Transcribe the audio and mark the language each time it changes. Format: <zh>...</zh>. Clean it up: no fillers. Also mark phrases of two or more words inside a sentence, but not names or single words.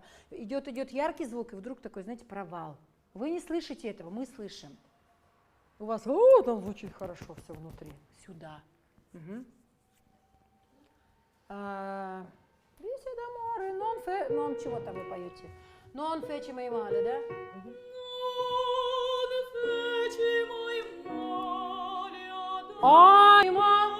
<ru>Идет яркий звук, и вдруг такой, знаете, провал. Вы не слышите этого, мы слышим. У вас там звучит хорошо все внутри. Сюда. Угу. Non чего там вы поете?</ru> <it>Non feci mai male,</it> <ru>да? Айма!</ru>